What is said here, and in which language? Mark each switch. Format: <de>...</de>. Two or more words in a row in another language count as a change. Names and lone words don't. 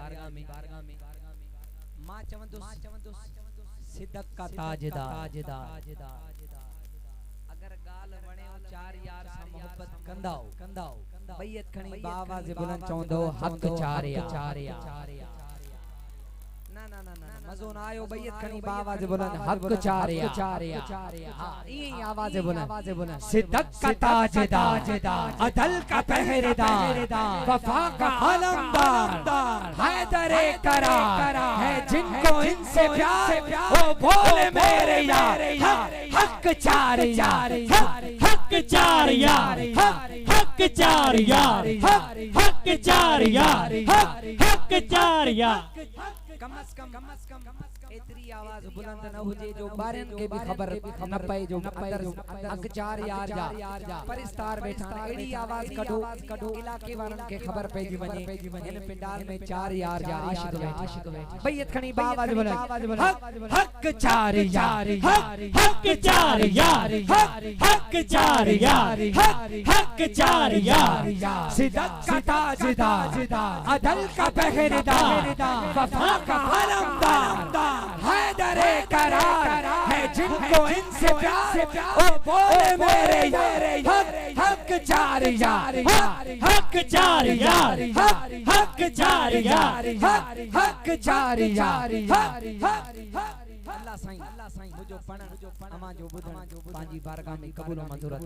<sd>मां चवंदो</sd> <ur>صدق کا تاجدار</ur> <sd>अगर गाल वणे चार यार सा मोहब्बत कंदाओ बैयत खणी बावाज़ बुलंद चवंदो हक चार यार ना ना ना ना मज़ो ना आयो बैयत खणी बावाज़ बुलंद हक चार यार हां ई आवाज़ बुलंद</sd> <ur>صدق کا تاجدار عدل کا پہرے دار وفا کا علمدار حیدرِ کرار ہے جن کو ان سے پیار او بولے میرے یار حق چار یار</ur> <sd>हक चार यार हक चार यार हक चार यार हक चार यार कम अज कम इतनी आवाज बुलंद न हुजे जो बारन के भी खबर न पए जो अंदर हक चार यार जा परिस्तार बैठा एड़ी आवाज कढो इलाके वालन के खबर पेजी वने इन पिंडाल में चार यार जा आशिक बैठे बैयत खणी बावाज बुलंद हक चार यार हक चार यार हक चार यार हक चार यार</sd> <ur>صدق کا تاجدار عدل کا پہرے دار وفا کا علمدار حیدرِ کرار ہے جن کو ان سے پیار او بولے میرے یار حق چار یار</ur> <sd>हक चार यार हक चार यार हक चार यार अल्लाह साईं मुझो पण अमा जो बुधण पांजी बारगाह में कबूल मंजूर</sd>